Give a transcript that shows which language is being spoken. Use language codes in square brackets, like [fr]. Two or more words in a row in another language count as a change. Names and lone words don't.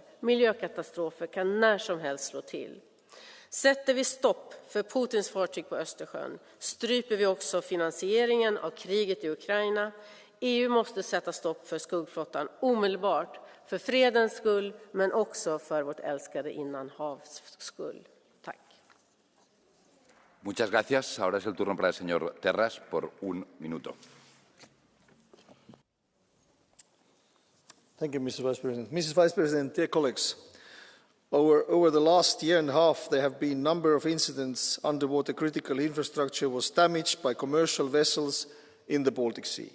[sv] Miljökatastrofer kan när som helst slå till. Sätter vi stopp för Putins fartyg på Östersjön stryper vi också finansieringen av kriget i Ukraina. EU måste sätta stopp för skuggflottan omedelbart, för fredens skull men också för vårt älskade innanhavs skull. Tack. [es] Muchas gracias. Ahora es el turno para el señor Terras por un minuto. [en] Thank you, Mr. Vice President. Mrs. Vice President, dear colleagues, over the last year and a half, there have been a number of incidents underwater critical infrastructure was damaged by commercial vessels in the Baltic Sea.